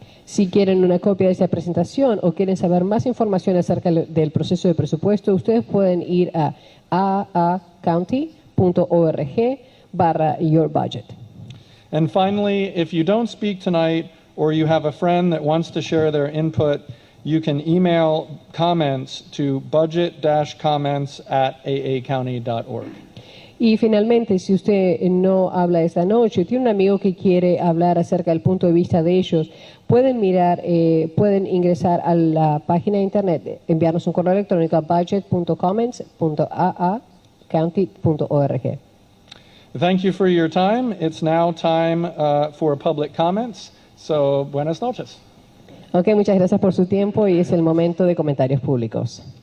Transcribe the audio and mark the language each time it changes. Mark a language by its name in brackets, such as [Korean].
[Spanish] Si quieren una copia de esta presentación o quieren saber más información acerca del proceso de presupuesto, ustedes pueden ir a aacounty.org/yourbudget. [English] And finally, if you don't speak tonight or you have a friend that wants to share their input, you can email comments to budget-comments@aacounty.org. [Spanish] Y finalmente, si usted no habla esta noche, tiene un amigo que quiere hablar acerca del punto de vista de ellos, pueden ingresar a la página de internet, enviarnos un correo electrónico a budget.comments@aacounty.org. [English] Thank you for your time. It's now time for public comments. [Spanish] So, buenas noches. Ok, muchas gracias por su tiempo y es el momento de comentarios públicos.